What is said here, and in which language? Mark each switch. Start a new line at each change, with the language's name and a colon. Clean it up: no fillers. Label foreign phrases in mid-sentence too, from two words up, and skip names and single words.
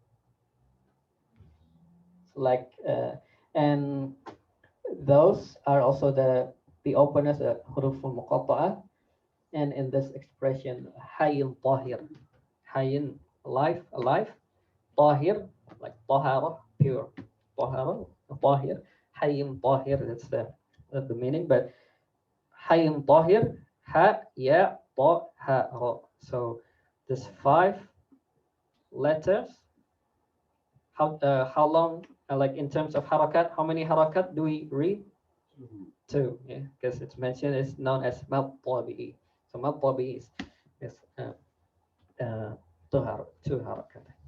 English: Like and those are also the openers,
Arabic: الحروف المقطعة,
English: And in this expression,
Arabic: حيٍّ طاهر,
English: hayyin, alive, alive, tahir, like tahara, pure,
Arabic: طهارة، طاهر، حيٍّ طاهر,
English: that's the meaning. But
Arabic: حيٍّ طاهر، حا، يا، طا، ها، را.
English: So this 5 letters, how long, like in terms of harakat, how many harakat do we read? Two, yeah, because it's mentioned, it's known as
Arabic: مد طبيعي.
English: So
Arabic: مد طبيعي
English: is two harakat.